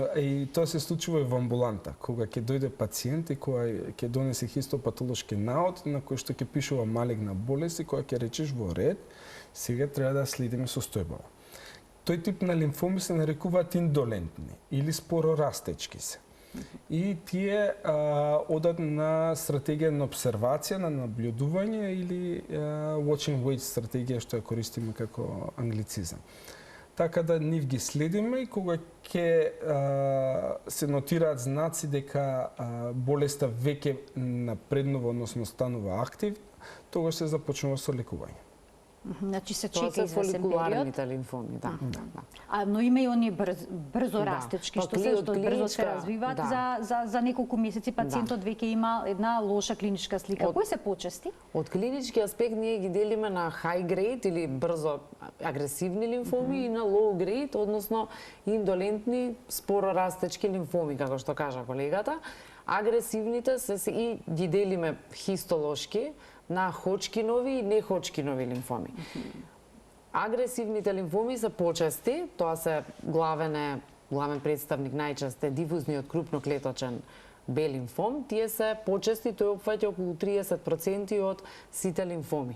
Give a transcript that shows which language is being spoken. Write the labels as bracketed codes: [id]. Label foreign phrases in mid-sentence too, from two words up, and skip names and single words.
[mk] И тоа се случува и во амбуланта, кога ќе дојде пациент и кога ќе донесе хистопатолошки наод на кој што ќе пишува малигна болест и кога ќе речеш во ред, сега треба да следиме состојбава. Тој тип на лимфоми се нарекуваат индолентни или спорорастечки се. И тие одат на стратегија на обсервација, на наблюдување или [en] watch and wait [mk] стратегија што ја користиме како англицизам. Така да нив ги следиме и кога ќе се нотираат знаци дека болеста веќе напреднува, односно станува актив, тогаш се започнува со лекување. Значи се чека извесен период. Фоликуларните лимфоми, да. Но има и они брзо растечки, што брзо се развиваат, за неколку месеци пациентот веќе има една лоша клиничка слика. Кои се почести? Од клинички аспект ние ги делиме на [en] high grade [mk] или брзо агресивни лимфоми и на [en] low grade, [mk] односно индолентни спорорастечки лимфоми, како што кажа колегата. Агресивните се и ги делиме хистолошки на Ходжкинови и не Ходжкинови лимфоми. Агресивните лимфоми се почести, тоа се главен представник најчесто е дифузниот крупноклеточен Б лимфом, тие се почести, тој опфаќа околу 30% од сите лимфоми.